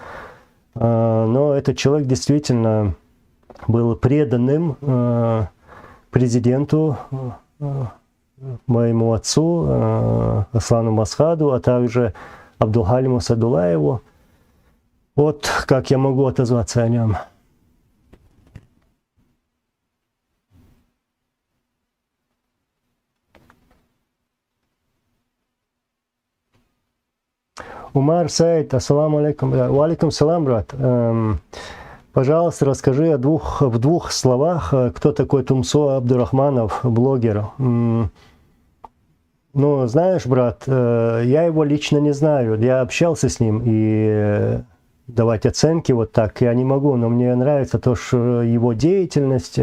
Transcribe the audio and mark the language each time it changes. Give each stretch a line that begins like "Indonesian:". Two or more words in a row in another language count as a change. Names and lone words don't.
Russian: Но этот человек действительно был преданным президенту, моему отцу, Аслану Масхаду, а также Абдулхалиму Садулаеву. Вот как я могу отозваться о нем.
Arabic: Умар Саид, السلام عليكم. وعليكم السلام,
Russian: брат. Пожалуйста, расскажи в двух словах, кто такой Тумсо Абдурахманов, блогер. Ну, знаешь, брат, я его лично не знаю. Я общался с ним, и давать оценки вот так я не могу, но мне нравится то, что его деятельность.